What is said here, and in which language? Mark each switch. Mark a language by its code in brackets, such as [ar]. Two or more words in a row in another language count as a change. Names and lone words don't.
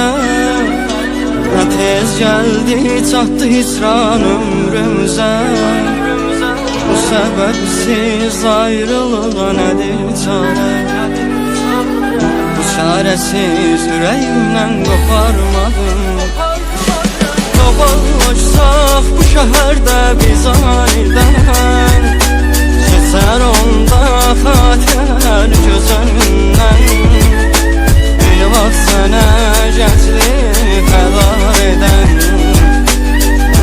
[tr] Ne tez geldi çattı hicran ömrümüze. Bu sebepsiz ayrılığa nedir çare? Bu çaresiz yüreğimden koparmadım. [az] Qavallaşsaq bu şəhərdə biz anidən, keçər onda xatirələr gözündən. Bir vaxt sənə gənclik fəda edən,